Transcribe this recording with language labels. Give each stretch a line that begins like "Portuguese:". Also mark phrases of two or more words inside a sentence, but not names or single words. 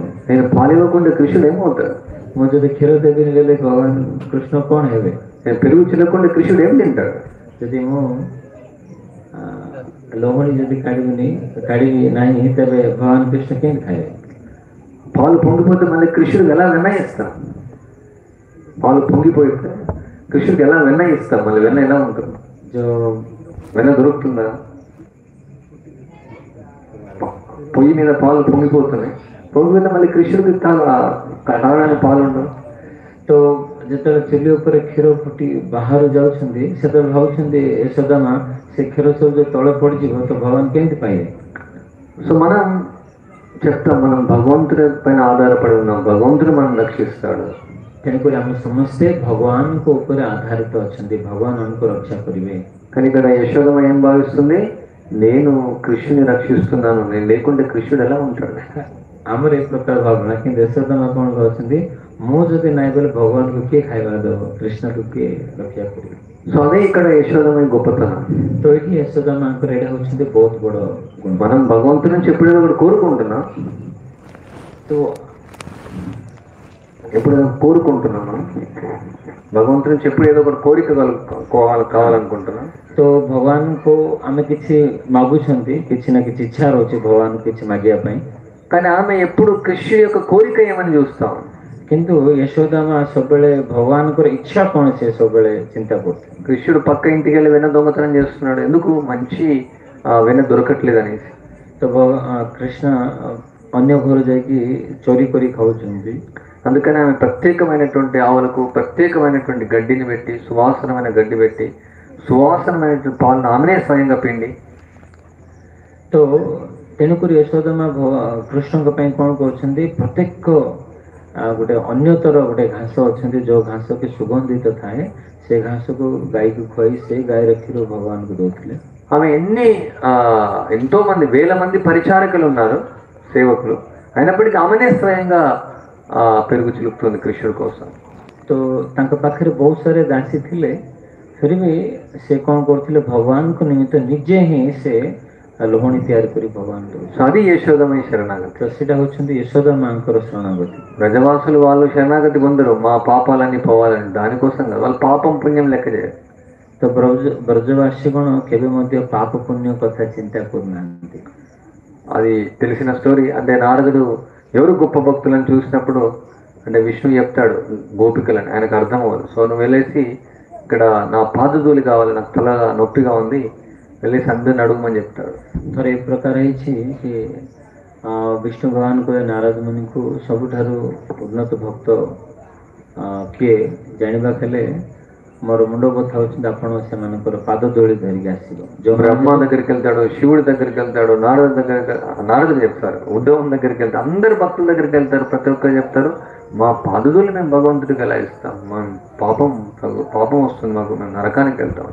Telugu: నేను పాలివ్వకుండా కృష్ణుడు ఏమవుతాడు?
Odia: ମୁଁ ଯଦି କ୍ଷୀର ଦେବିନି ବେଲେ ଭଗବାନ କୃଷ୍ଣ କ'ଣ ହେବେ?
Telugu: నేను పెరుగు చిల్లకుండా కృష్ణుడు ఏం తింటాడు?
Odia: ଯଦି ମୁଁ ଲହୁଣୀ ଯଦି କାଢ଼ିବି ନାହିଁ ତେବେ ଭଗବାନ କୃଷ୍ଣ କେମିତି ଖାଇବେ?
Telugu: పాలు పొంగిపోతే మళ్ళీ కృష్ణుడికి ఎలా వెన్న ఇస్తాం? పాలు పొంగిపోయితే కృష్ణుడికి ఎలా వెన్న ఇస్తాం? మళ్ళీ వెన్న ఎలా ఉంటుంది? వెన్న దొరుకుతుందా? పొయ్యి మీద పాలు పొంగిపోతున్నాయి, పొంగిపోతే మళ్ళీ కృష్ణుడికి తాగడానికి పాలు ఉండవు।
Odia: ତ ଯେତେବେଳେ ଚୁଲି ଉପରେ କ୍ଷୀର ଫୁଟି ବାହାରୁ ଯାଉଛନ୍ତି ସେତେବେଳେ ଭାବୁଛନ୍ତି యశోదా ମା ସେ କ୍ଷୀର ସବୁ ଯୋଉ ତଳେ ପଡ଼ିଯିବ ତ ଭଗବାନ କେମିତି ପାଇବେ?
Telugu: సో మనం చెప్తాం, మనం భగవంతుడి పైన ఆధారపడి ఉన్నాం, భగవంతుడు మనం రక్షిస్తాడు।
Odia: ତେଣୁକରି ଆମେ ସମସ୍ତେ ଭଗବାନଙ୍କ ଉପରେ ଆଧାରିତ ଅଛନ୍ତି, ଭଗବାନ ଆମକୁ ରକ୍ଷା କରିବେ।
Telugu: కానీ ఇక్కడ యశోదమ ఏం భావిస్తుంది, నేను కృష్ణుని రక్షిస్తున్నాను, నేను లేకుంటే కృష్ణుడు ఎలా ఉంటాడు?
Odia: ଆମର ଏ ପ୍ରକାର ଭାବନା, କିନ୍ତୁ యశోదా ମା କ'ଣ କହୁଛନ୍ତି, ମୁଁ ଯଦି ନାହିଁ ବୋଲେ ଭଗବାନଙ୍କୁ କିଏ ଖାଇବା ଦେବ, କୃଷ୍ଣକୁ କିଏ ରକ୍ଷା କରିବ?
Telugu: సో అదే ఇక్కడ యశోదమ గొప్పతనం।
Odia: ତ ଏଠି యశୋదా ମାଙ୍କର ଏଇଟା ହେଉଛନ୍ତି ବହୁତ ବଡ଼ ଗୁଣ।
Telugu: మనం భగవంతుని చెప్పేది ఒకటి కోరుకుంటున్నాం,
Odia: ତ
Telugu: ఎప్పుడు కోరుకుంటున్నాం, మనం భగవంతుని చెప్పుడు ఏదో ఒకటి కోరిక కావాలనుకుంటున్నాం।
Odia: ତ ଭଗବାନଙ୍କୁ ଆମେ କିଛି ମାଗୁଛନ୍ତି, କିଛି ନା କିଛି ଇଚ୍ଛା ରହୁଛି ଭଗବାନଙ୍କୁ କିଛି ମାଗିବା ପାଇଁ,
Telugu: కానీ ఆమె ఎప్పుడు కృష్ణుడి యొక్క కోరిక ఏమని చూస్తాం।
Odia: କିନ୍ତୁ యశోదా ମା ସବୁବେଳେ ଭଗବାନଙ୍କର ଇଚ୍ଛା କ'ଣ ସେ ସବୁବେଳେ ଚିନ୍ତା କରୁଥିଲେ।
Telugu: కృష్ణుడు పక్క ఇంటికి వెళ్ళి వెన్న దొంగతనం చేస్తున్నాడు, ఎందుకు? మంచి వెన్న దొరకట్లేదు అనేసి।
Odia: ତ కృష్ణ ଅନ୍ୟ ଘର ଯାଇକି ଚୋରି କରି ଖାଉଛନ୍ତି,
Telugu: అందుకని ఆమె ప్రత్యేకమైనటువంటి ఆవులకు ప్రత్యేకమైనటువంటి గడ్డిని పెట్టి, సువాసనమైన గడ్డి పెట్టి, సువాసనమైనటువంటి పాలను ఆమెనే స్వయంగా పిండి।
Odia: ତ ତେଣୁକରି యశୋదా ମା କୃଷ୍ଣଙ୍କ ପାଇଁ କ'ଣ କରୁଛନ୍ତି, ପ୍ରତ୍ୟେକ ଗୋଟେ ଅନ୍ୟତର ଗୋଟେ ଘାସ ଅଛନ୍ତି, ଯୋଉ ଘାସ କି ସୁଗନ୍ଧିତ ଥାଏ, ସେ ଘାସକୁ ଗାଈକୁ ଖୁଆଇ ସେ ଗାଈର କ୍ଷୀର ଭଗବାନଙ୍କୁ ଦଉଥିଲେ।
Telugu: ఆమె ఎంతో మంది వేల మంది పరిచారకులు ఉన్నారు, సేవకులు, అయినప్పటికీ ఆమెనే స్వయంగా పెరుగు చిలుపుతుంది కృష్ణుడి కోసం।
Odia: ତ ତାଙ୍କ ପାଖରେ ବହୁତ ସାରା ଦାସୀ ଥିଲେ,
Hindi: फिर भी
Odia: ସେ କ'ଣ କରୁଥିଲେ, ଭଗବାନଙ୍କ ନିମିତ୍ତ ନିଜେ ହିଁ ସେ ଲହୁଣୀ ତିଆରି କରି ଭଗବାନ ଦଉଥିଲେ।
Telugu: అది యశోదమయ శరణాగతి।
Odia: ତ ସେଇଟା ହେଉଛନ୍ତି యଶୋదా ମାଙ୍କର ଶରଣାଗତି।
Telugu: బ్రజవాసులు వాళ్ళు శరణాగతి పొందరు మా పాపాలన్నీ పోవాలని, దానికోసం కాదు, వాళ్ళు పాపం పుణ్యం లెక్క చేయరు।
Odia: ତ ବ୍ରଜବାସୀ କ'ଣ କେବେ ମଧ୍ୟ ପାପ ପୁଣ୍ୟ କଥା ଚିନ୍ତା କରୁନାହାନ୍ତି।
Telugu: అది తెలిసిన స్టోరీ। అంటే నారదుడు ఎవరు గొప్ప భక్తులను చూసినప్పుడు, అంటే విష్ణువు చెప్తాడు గోపికలని, ఆయనకు అర్థం అవ్వదు। సో నువ్వు వెళ్ళేసి ఇక్కడ నా పాదధూళి కావాలి, నాకు తల నొప్పిగా ఉంది, వెళ్ళేసి అందరిని అడుగుమని చెప్తాడు।
Odia: ଥରେ ଏ ପ୍ରକାର ହେଇଛି କି ବିଷ୍ଣୁ ଭଗବାନ କହିଲେ ନାରଦ ମୁନିଙ୍କୁ, ସବୁଠାରୁ ଉନ୍ନତ ଭକ୍ତ କିଏ ଜାଣିବାକୁ ହେଲେ ମୋର ମୁଣ୍ଡ ବଥା ହଉଛନ୍ତି ଆପଣ ସେମାନଙ୍କର ପାଦ ଧୂଳି ଧରିକି ଆସିବ
Telugu: బ్రహ్మ దగ్గరికి వెళ్తాడు, శివుడి దగ్గరికి వెళ్తాడు, నారదుడు చెప్తారు, ఉద్ధవం దగ్గరికి వెళ్తారు, అందరు భక్తుల దగ్గరికి వెళ్తారు, ప్రతి ఒక్కరు చెప్తారు మా పాదులు మేము భగవంతుడికి ఎలా ఇస్తాం, మా పాపం వస్తుంది మాకు, మేము నరకానికి వెళ్తాం.